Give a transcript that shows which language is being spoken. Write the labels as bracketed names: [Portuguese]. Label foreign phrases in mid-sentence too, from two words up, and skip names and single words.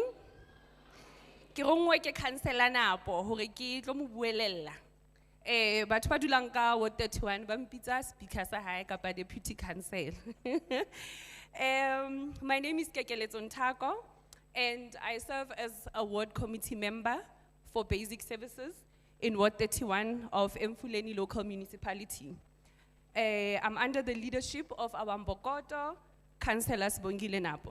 [Southern Sotho] Ke rongwe ke councilor Napo hore ke tlo mo buelella. Batho ba dulang ka Ward 31 ba mpitsa speaker sa hae kapa [English] deputy council. My name is EmpowaYouth and I serve as a ward committee member for basic services in Ward 31 of Emfuleni local municipality. I'm under the leadership of our Mbokoto Councillor Sibongile Napo.